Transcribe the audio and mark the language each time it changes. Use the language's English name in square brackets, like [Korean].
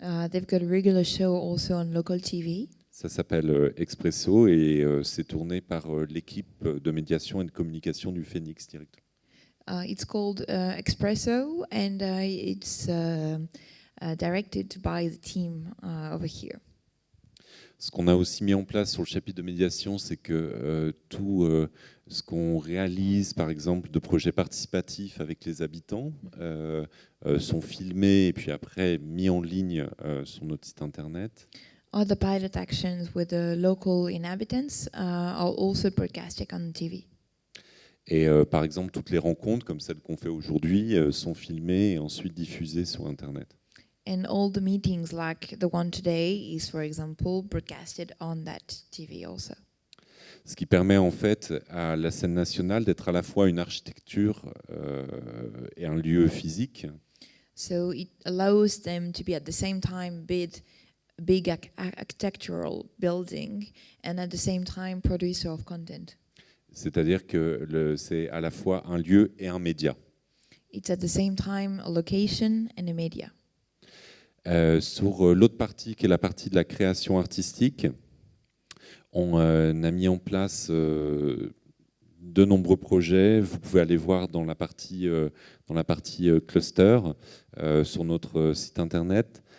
[English] They've got a regular show also on local TV. [French] Ça s'appelle Expresso et c'est tourné par l'équipe de médiation et de communication du Phoenix directement. [English] It's called Expresso and it's directed by the team over here. [French] Ce qu'on a aussi mis en place sur le chapitre de médiation, c'est que tout ce qu'on réalise, par exemple, de projets participatifs avec les habitants, sont filmés et puis après mis en ligne sur notre site internet. [English] All the pilot actions with the local inhabitants are also broadcasted on TV. [French] Et par exemple, toutes les rencontres, comme celles qu'on fait aujourd'hui, sont filmées et ensuite diffusées sur internet. [English] And all the meetings like the one today is, for example, broadcasted on that TV also. [French] Ce qui permet en fait à la scène nationale d'être à la fois une architecture et un lieu physique. [English] So it allows them to be at the same time big architectural building and at the same time producer of content. [French] C'est-à-dire que c'est à la fois un lieu et un média. [English] It's at the same time a location and a media. [French] Sur l'autre partie, qui est la partie de la création artistique, on a mis en place de nombreux projets. Vous pouvez aller voir dans la partie cluster sur notre site internet.